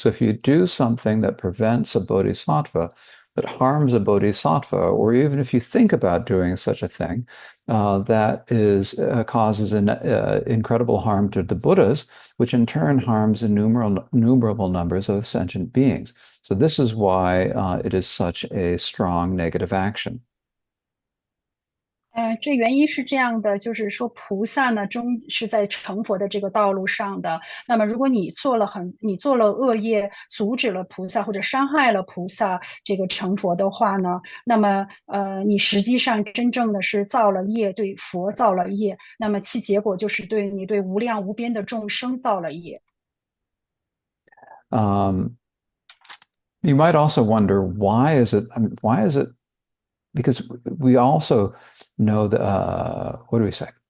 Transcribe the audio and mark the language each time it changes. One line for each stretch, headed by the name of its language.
English: So if you do something that prevents a bodhisattva, that harms a bodhisattva, or even if you think about doing such a thing, that is causes incredible harm to the Buddhas, which in turn harms innumerable numbers of sentient beings. So this is why it is such a strong negative action.
Chinese: 这原因是这样的，就是说菩萨呢，终是在成佛的这个道路上的。那么，如果你做了恶业，阻止了菩萨或者伤害了菩萨这个成佛的话呢，那么你实际上真正的是造了业，对佛造了业，那么其结果就是对无量无边的众生造了业。
English: Um, you might also wonder why is it? I mean, why is it? Because we also know the what do we say?